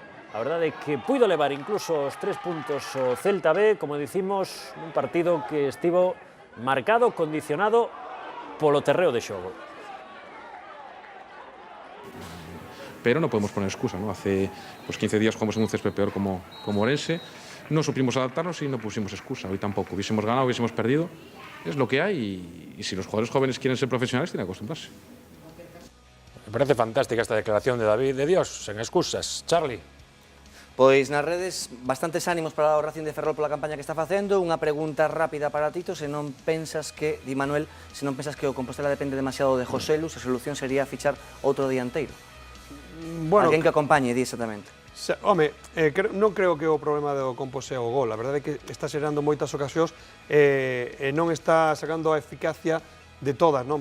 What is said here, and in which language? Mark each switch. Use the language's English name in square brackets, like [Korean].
[Galician] A verdade é que puido levar incluso os 3 puntos o Celta B, como dicimos, un partido que estivo marcado, condicionado polo terreo de xogo. [Spanish] Pero no podemos poner excusa, ¿no? Hace 15 días jugamos en un césped peor como Orense, no supimos adaptarnos y no pusimos excusa. Hoy tampoco, hubiésemos ganado, hubiésemos perdido, es lo que hay y si los jugadores jóvenes quieren ser profesionales tienen que acostumbrarse. [Galician] Me parece fantástica esta declaración de David de Dios, sen excusas. Charlie. Pois nas redes, bastantes ánimos para o Racing de Ferrol pola campaña que está facendo. Unha pregunta rápida para Tito, se non pensas que, di Manuel, se non pensas que o Compostela depende demasiado de Joselu, a solución sería fichar outro dianteiro. Bueno, alguén que acompañe, di exactamente. Home, non creo que o problema do Compos sea o gol. A verdade é que está xerando moitas ocasións e non está sacando a eficacia de todas, non?